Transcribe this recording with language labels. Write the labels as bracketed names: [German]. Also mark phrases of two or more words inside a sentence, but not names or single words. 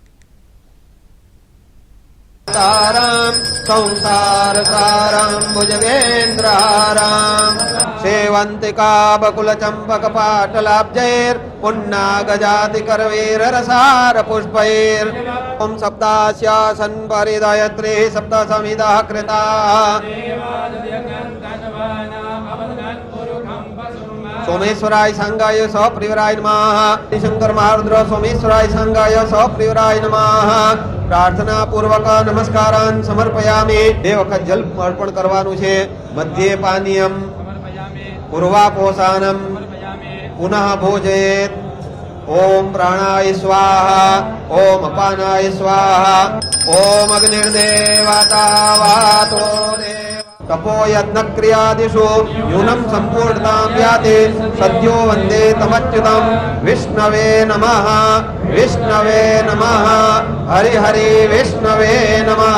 [Sanskrit] సేవంతికా బకుల చంపక పాటలాబ్జైర్ పున్నాగజాతి కరవీర రసార పుష్పైర్ ఓం సప్తాస్యాసన్ పరిదయత్రే సప్త సమిదా కృతా सोमेश्वराय संगाय सप्रियराय नमः। शंकर महारुद्र सोमेश्वराय संगाय सप्रियराय नमः। प्रार्थना पूर्वक नमस्कारान् समर्पयामि। [Gujarati] બે વખત જલ અર્પણ કરવાનું છે. [Sanskrit] મધ્યે પાનીયમ પૂર્વાપોષાનમ પુનઃ ભોજયેત. ओम प्राणाय स्वाहा ओम अपानाय स्वाहा ओम अग्निर्देवता वातो तपो यज्ञ क्रियादिषु न्यूनं संपूर्णतां याति सद्यो वन्दे तमच्युतं विष्णवे नमः हरि हरि विष्णवे नमः।